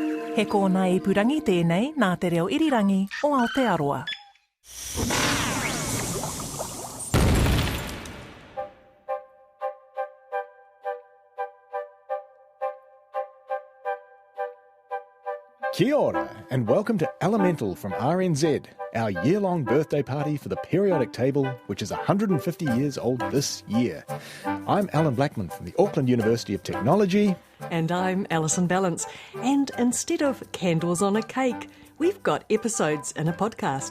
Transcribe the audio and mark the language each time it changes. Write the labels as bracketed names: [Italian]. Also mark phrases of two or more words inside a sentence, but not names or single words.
[Māori] He kōna ipurangi tēnei nā te reo irirangi o Aotearoa. Kia ora, [English] and welcome to Elemental from RNZ, our year-long birthday party for the periodic table, which is 150 years old this year. I'm Allan Blackman from the Auckland University of Technology. And I'm Alison Ballance. And instead of candles on a cake, we've got episodes in a podcast.